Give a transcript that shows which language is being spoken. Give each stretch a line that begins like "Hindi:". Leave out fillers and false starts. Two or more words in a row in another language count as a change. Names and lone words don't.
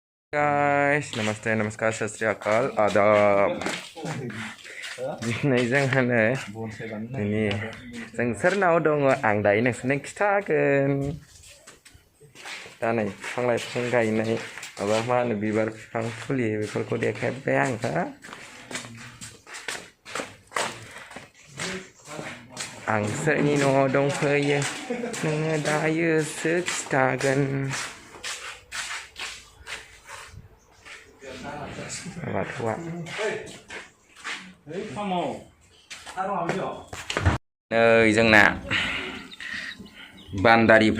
Hindi: Guys, namaste, namaskar,
Punjabi: sat sri akal,
Hindi: adab.
Bodo: Diनै जोंहानो दिनै जों सोरनाव दङ आं दायो नोंसोरनो खिथागोन दा नै बिफां लाइफां गायनाय माबा मा होनो बिबार बिफां फुलि बेफोरखौ देखायबाय आंहा आं सोरनि न'आव दंफैयो नोङो दायोसो खिथागोन बाथौआ नै जोंना बान्दारिफ्रा